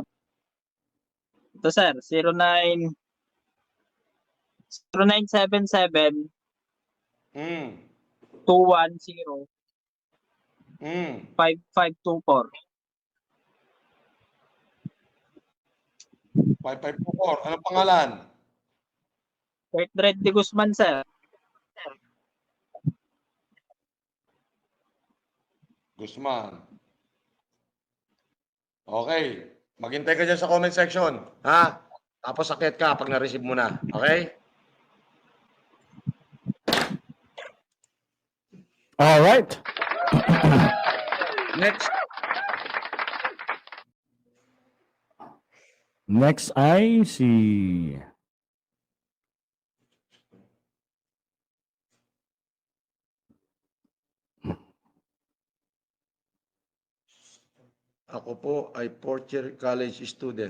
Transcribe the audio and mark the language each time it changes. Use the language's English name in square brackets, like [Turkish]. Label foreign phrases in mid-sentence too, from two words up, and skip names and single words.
[Filipino] Ito, sir. 0977 Hmm. 210 Hmm. 5524. 5524. Anong pangalan? Bertrand de Guzman, sir. Guzman. Okay. Maghintay ka dyan sa [English] comment section. [Filipino] Ha? Tapos sakit ka pag na-receive mo na. Okay? [English] All right. Next. [Filipino] Next ay si Ako po ay [English] fourth year college student.